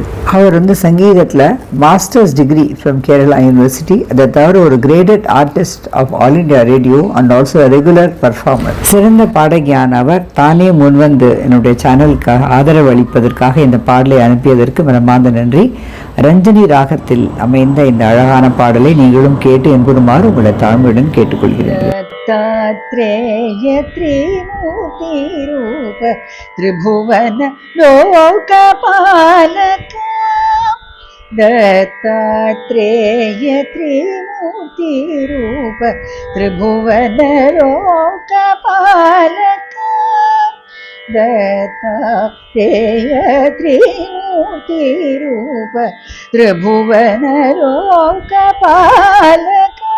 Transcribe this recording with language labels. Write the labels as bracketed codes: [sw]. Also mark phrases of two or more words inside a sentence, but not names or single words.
[ta] அவர் சங்கீதத்தில் [en] Masters degree from Kerala University, [ta] அதை தவிர ஒரு [en] graded artist of All India Radio and also regular performer. [ta] சிறந்த பாடகியான அவர் தானே முன்வந்து என்னுடைய சேனலுக்காக ஆதரவு அளிப்பதற்காக இந்த பாடலை அனுப்பியதற்கு மனமார்ந்த நன்றி. ரஞ்சனி ராகத்தில் அமைந்த இந்த அழகான பாடலை நீங்களும் கேட்டு என்பதுமாறு உங்களை தாழ்மையுடன் கேட்டுக்கொள்கிறேன். [sa] दत्तात्रेय त्रिमूर्तिरूप त्रिभुवन लोकपालक दत्तात्रेय त्रिमूर्तिरूप त्रिभुवन लोकपालक दत्तात्रेय त्रिमूर्तिरूप त्रिभुवन लोकपालक